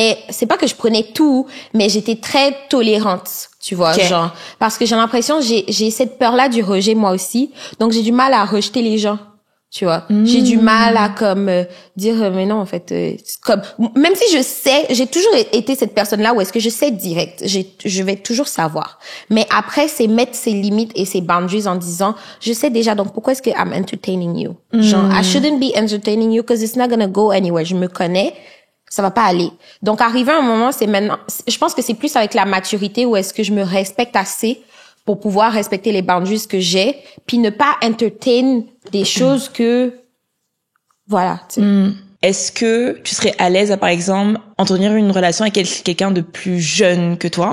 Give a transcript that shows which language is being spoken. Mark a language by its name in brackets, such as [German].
[French] c'est pas que je prenais tout, mais j'étais très tolérante, tu vois, genre, parce que j'ai l'impression, j'ai cette peur-là du rejet, moi aussi, donc j'ai du mal à rejeter les gens, tu vois. J'ai du mal à, dire, mais non, en fait, comme, même si je sais, j'ai toujours été cette personne-là où est-ce que je sais direct, je vais toujours savoir. Mais après, c'est mettre ses limites et ses boundaries en disant, je sais déjà, donc pourquoi est-ce que [English] I'm entertaining you? [French] Genre, [English] I shouldn't be entertaining you because it's not gonna go anywhere. [French] Je me connais. Ça va pas aller. Donc, arrivé à un moment, c'est maintenant, je pense que c'est plus avec la maturité où est-ce que je me respecte assez pour pouvoir respecter les boundaries que j'ai, puis ne pas entertain des choses que, voilà, tu sais. Est-ce que tu serais à l'aise à, par exemple, entretenir une relation avec quelqu'un de plus jeune que toi?